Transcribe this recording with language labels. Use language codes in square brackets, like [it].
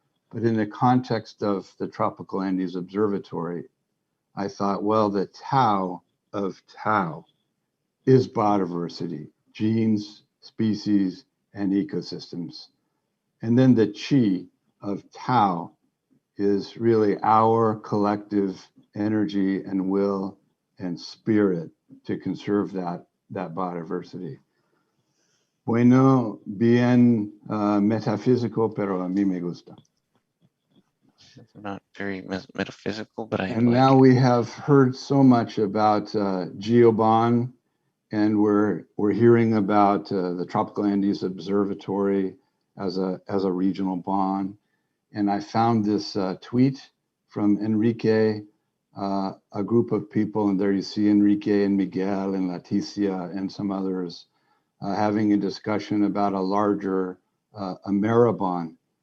[en] But in the context of the Tropical Andes Observatory, I thought, well, the TAO of TAO is biodiversity, genes, species, and ecosystems. And then the Chi of TAO is really our collective energy and will and spirit to conserve that biodiversity. [es] Bueno, bien metafísico, pero a mí me gusta. [en] Not very metaphysical, but I And like now it. we have heard so much about GeoBon, and we're hearing about the Tropical Andes Observatory as a regional bond. And I found this tweet from Enrique, a group of people, and there you see Enrique and Miguel and Leticia and some others having a discussion about a larger Ameribond.